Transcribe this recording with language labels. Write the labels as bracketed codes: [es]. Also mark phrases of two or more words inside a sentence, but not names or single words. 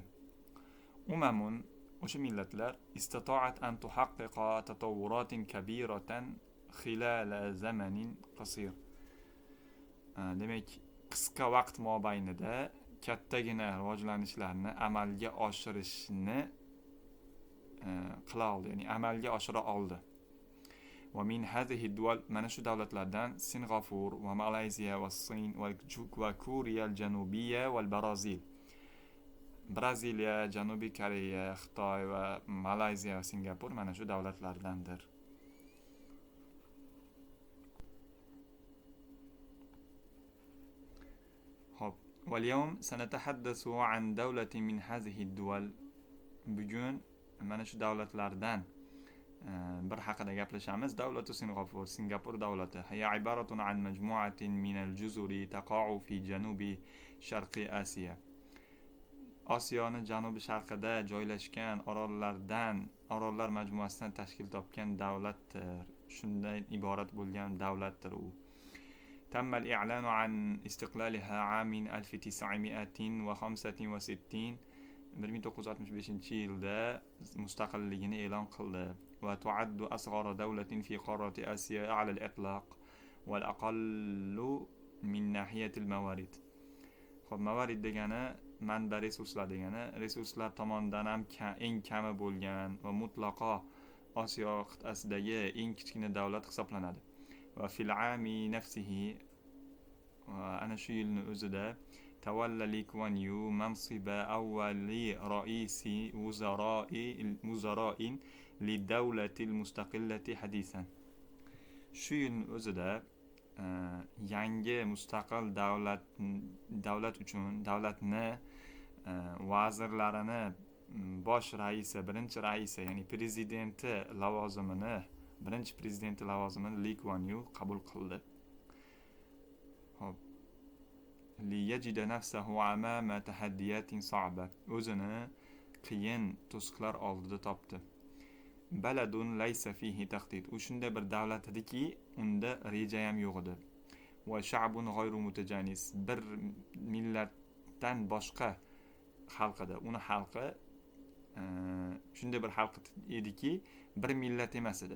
[ar] أمم [uz] o'sha millatlar [ar] استطاعت أن تحقق تطورات كبيرة خلال زمن قصير. [uz] Demak, qisqa vaqt mobaynida kattagina rivojlanishlarni amalga oshirishni qila oldi, ya'ni amalga oshira oldi. [ar] ومن هذه الدول [uz] mana shu davlatlardan [ar] سنغافور وماليزيا والصين وكوريا الجنوبية والبرازيل. [uz] Braziliya, Janubiy Koreya, Xitoy va Malayziya va Singapur mana shu davlatlardandir. [ar] واليوم سنتحدث عن دولة من هذه الدول. [uz] Bugun mana shu davlatlardan bir haqida gaplashamiz. [ar] دولة سنغافور, [uz] Singapur davlati. [ar] هي عبارة عن مجموعة من الجزر تقع في جنوب شرق آسيا. [uz] Osiyoning janubi sharqida joylashgan orollar majmuasidan tashkil topgan davlatdir. Shundan iborat bo'lgan davlatdir u. [ar] تم الإعلان عن استقلالها عام 1965. [uz] 1965-yilda mustaqilligini e'lon qildi. [ar] وتعد أصغر دولة في قارة آسيا على الإطلاق والأقل من ناحية الموارد. [uz] خب موارد degani manba, resurslar degani, resurslar tomonidan ham eng kami bo'lgan va mutlaqo Osiyo qit'asidagi eng kichkina davlat hisoblanadi. [ar] وفي العام نفسه, [uz] ana shu yilning o'zida [ar] تولى لي كوان يو منصب أول رئيس وزراء للدولة المستقلة حديثا. [uz] Shu yilning o'zida yangi mustaqil davlat uchun davlatni vazirlarini bosh raisi, birinchi raisi, ya'ni prezidenti lavozimini, birinchi prezidenti lavozimini Li Kuan Yu qabul qildi. Xo'p. [ar] ليجد نفسه أمام تحديات صعبة. [uz] o'zini qiyin to'siqlar oldida topdi. [ar] بلد ليس فيه تخطيط. [uz] U shunday bir davlat ediki, unda reja ham yo'q edi. [ar] وشعب غير متجانس. [uz] Bir millatdan boshqa xalq edi. Uni xalqi shunday bir xalq ediki, bir millat emas edi.